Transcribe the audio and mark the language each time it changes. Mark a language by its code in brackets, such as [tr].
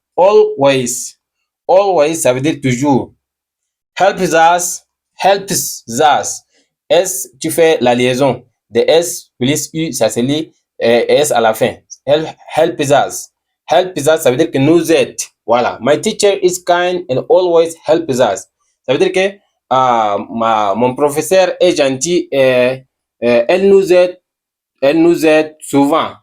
[en] Always. [fr] Always, ça veut dire toujours. [en] Helps us. Helps us. [fr] S, tu fais la liaison de S plus U, ça se lit S à la fin. [en] Helps us. Helps us, [fr] ça veut dire que nous aide. Voilà. [en] My teacher is kind and always helps us. [fr] Ça veut dire que mon professeur est gentil et elle nous aide souvent.